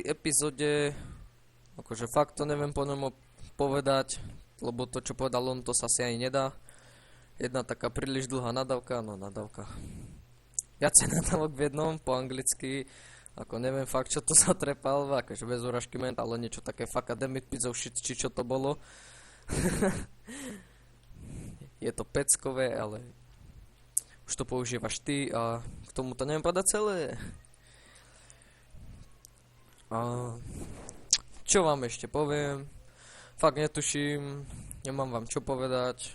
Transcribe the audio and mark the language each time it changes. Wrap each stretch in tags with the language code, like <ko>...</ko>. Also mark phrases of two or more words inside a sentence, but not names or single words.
<sk>epizóde, akože fakt to neviem po ňom povedať, lebo to čo povedal on, to sa si ani nedá. Jedna taká príliš dlhá nadávka, no nadávka. Viacej nadávok v jednom po anglicky, ako neviem fakt čo to zatrepal, akože bez urážky Ment, ale niečo také</sk> <en>fuck academic pizza shit,</en> <sk>či čo to bolo. Je to peckové, ale už to používaš ty a k tomu to neviem povedať celé. A čo vám ešte poviem? Fakt netuším, nemám vám čo povedať.</sk>